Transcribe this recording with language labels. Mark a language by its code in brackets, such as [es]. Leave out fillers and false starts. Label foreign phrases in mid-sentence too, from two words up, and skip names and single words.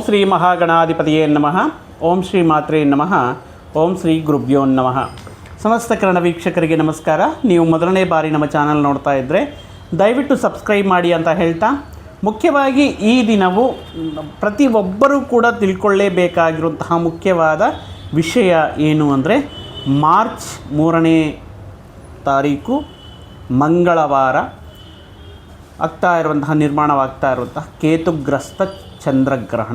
[sa] ಶ್ರೀ ಮಹಾಗಣಾಧಿಪತಿಯೇ ನಮಃ. ಓಂ ಶ್ರೀ ಮಾತ್ರೇ ನಮಃ. ಓಂ ಶ್ರೀ ಗುರುಭ್ಯೋ ನಮಃ. [kn] ಸಮಸ್ತ ಕನ್ನಡ ವೀಕ್ಷಕರಿಗೆ ನಮಸ್ಕಾರ. ನೀವು ಮೊದಲನೇ ಬಾರಿ ನಮ್ಮ ಚಾನಲ್ ನೋಡ್ತಾ ಇದ್ದರೆ ದಯವಿಟ್ಟು ಸಬ್ಸ್ಕ್ರೈಬ್ ಮಾಡಿ ಅಂತ ಹೇಳ್ತಾ, ಮುಖ್ಯವಾಗಿ ಈ ದಿನವು ಪ್ರತಿಯೊಬ್ಬರೂ ಕೂಡ ತಿಳ್ಕೊಳ್ಳೇಬೇಕಾಗಿರುವಂತಹ ಮುಖ್ಯವಾದ ವಿಷಯ ಏನು ಅಂದರೆ, ಮಾರ್ಚ್ 3ನೇ ತಾರೀಕು ಮಂಗಳವಾರ ನಿರ್ಮಾಣವಾಗ್ತಾ ಇರುವಂತಹ ಕೇತುಗ್ರಸ್ತ ಚಂದ್ರಗ್ರಹಣ.